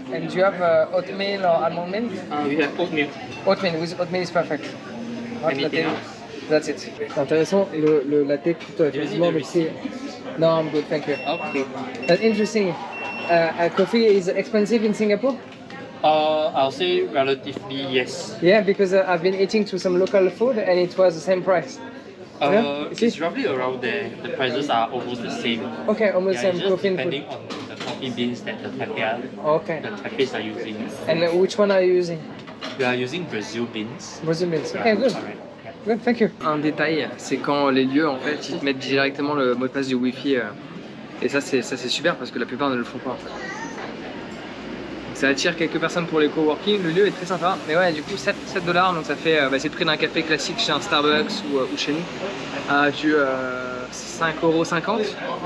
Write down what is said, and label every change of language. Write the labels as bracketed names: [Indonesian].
[English] And do you have oatmeal or almond milk? We have oatmeal. Oatmeal, with oatmeal is perfect. Hot Anything latte. else? That's it. [French] C'est intéressant, le latte coûte quasiment le prix. [English] No, I'm good, thank you. Okay. That's interesting. Coffee is expensive in Singapore? I'll say relatively yes. Yeah, because I've been eating to some local food and it was the same price. Yeah, you see? It's roughly around there. The prices are almost the same. Okay, almost Yeah, same it's just coffee and food. depending on the coffee beans that the Okay. cafes are using. And which one are you using? We are using Brazil beans. Brazil beans. Okay, good. Correct. Yeah. Good, thank you. [French] Un détail, c'est quand les lieux en fait ils te mettent directement le mot de passe du Wi-Fi et ça c'est super parce que la plupart ne le font pas en fait. Donc, ça attire quelques personnes pour les coworking, le lieu est très sympa, mais ouais du coup 7 $, donc ça fait c'est le prix d'un café classique chez un Starbucks ou chez nous, du 5,50 €.